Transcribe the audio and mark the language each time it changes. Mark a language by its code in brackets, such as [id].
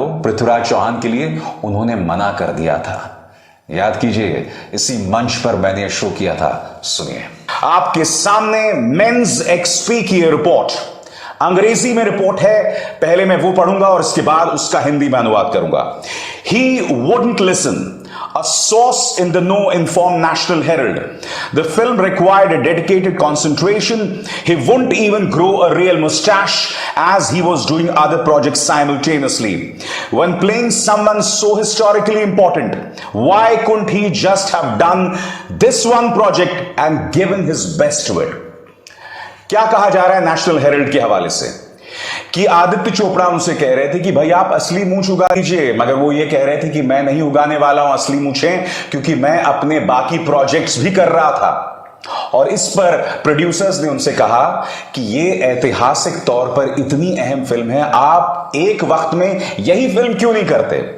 [hi] पृथ्वीराज चौहान के लिए उन्होंने मना कर दिया था। याद कीजिए, इसी मंच पर मैंने शो किया था। सुनिए, आपके सामने मेंस एक्सपी की रिपोर्ट, अंग्रेजी में रिपोर्ट है, पहले मैं वो पढ़ूंगा और इसके बाद उसका हिंदी में अनुवाद करूंगा। [en] He wouldn't listen, a source in the know informed National Herald. The film required a dedicated concentration. He wouldn't even grow a real mustache as he was doing other projects simultaneously. When playing someone so historically important, why couldn't he just have done this one project and given his best to it? [hi] क्या कहा जा रहा है national Herald के हवाले से कि आदित्य चोपड़ा उनसे कह रहे थे कि भाई आप असली मूंछ उगा दीजिए, मगर वो ये कह रहे थे कि मैं नहीं उगाने वाला हूं असली मूंछें, क्योंकि मैं अपने बाकी प्रोजेक्ट्स भी कर रहा था। और इस पर प्रोड्यूसर्स ने उनसे कहा कि ये ऐतिहासिक तौर पर इतनी अहम फिल्म है, आप एक वक्त में यही फिल्म क्यों नहीं करते।